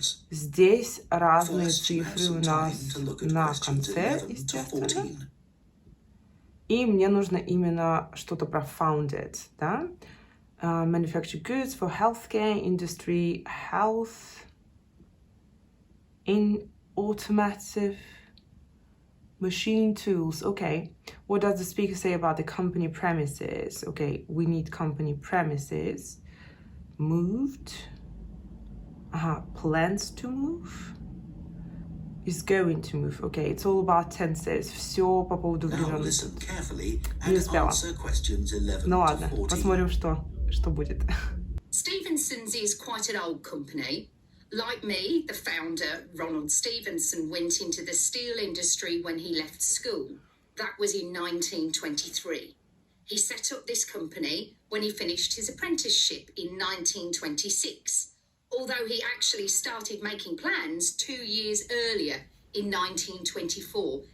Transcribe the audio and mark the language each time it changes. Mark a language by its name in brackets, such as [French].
[Russian] Здесь разные цифры у нас на конце, естественно. И мне нужно именно что-то про founded, да? [English] Manufactured goods for healthcare, industry, health, in automotive, machine tools. Okay. What does the speaker say about the company premises? Okay, we need company premises. Moved. Ага, plans to move? Is going to move. Okay, it's all about tenses. [Russian] Все по поводу времен. Не успела. Ну ладно, посмотрим, что будет. [English] Stevenson's is quite an old company. Like me, the founder, Ronald Stevenson, went into the steel industry when he left school. That was in 1923. He set up this company when he finished his apprenticeship in 1926, although he actually started making plans 2 years earlier in 1924.